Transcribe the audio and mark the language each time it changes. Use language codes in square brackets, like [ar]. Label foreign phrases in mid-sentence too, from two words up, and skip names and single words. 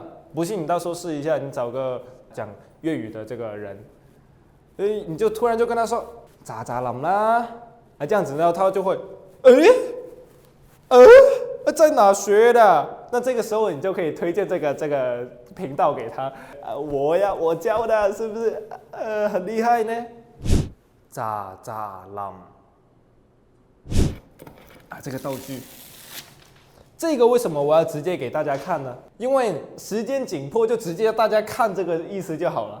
[zh] 不信你到時候試一下，你找個講粵語的這個人，你就突然就跟他說咋冧啦，啊，這樣子，然後他就會，在哪學的？那這個時候你就可以推薦這個頻道給他，我教的，是不是？很厲害呢。咋冧， 啊，这个道具。这个为什么我要直接给大家看呢？因为时间紧迫，就直接大家看这个意思就好了。